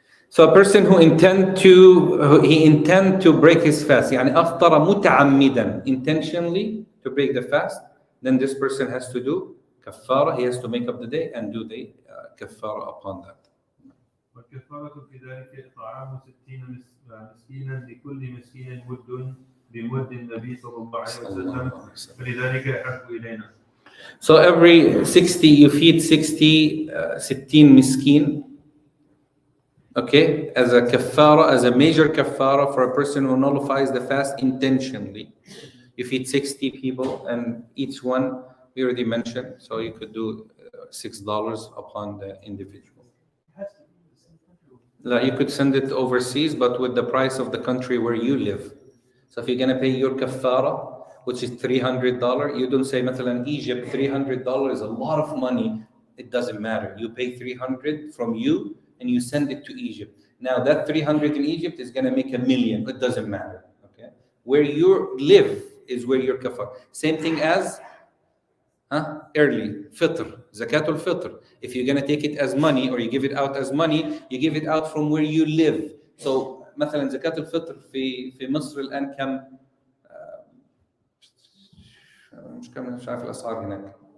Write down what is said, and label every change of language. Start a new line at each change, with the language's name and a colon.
English: So a person who intend to break his fast,
Arabic: يعني أفطر متعمدا,
English: intentionally to break the fast, then this person has to do kafara. He has to make up the day and do the kafara upon that.
Arabic: والكفارة في ذلك إطعام 60 مسكينا لكل مسكين مد بمد النبي صلى الله عليه وسلم فلذلك أحب إلينا.
English: So every 60 you feed 60 miskin, okay, as a kafara, as a major kafara for a person who nullifies the fast intentionally. You feed 60 people, and each one we already mentioned, so you could do $6 upon the individual. You could send it overseas, but with the price of the country where you live. So if you're going to pay your kafara, which is $300, you don't say, مثلا, Egypt, $300 is a lot of money. It doesn't matter. You pay 300 from you, and you send it to Egypt. Now that 300 in Egypt is going to make 1 million. It doesn't matter. Okay, where you live is where your kafara. Same thing as early fitr, zakatul fitr. If you're going to take it as money or you give it out as money, you give it out from where you live.
Arabic: So مثلا زكاة الفطر في مصر الآن كم؟ مش عارف الأسعار هناك.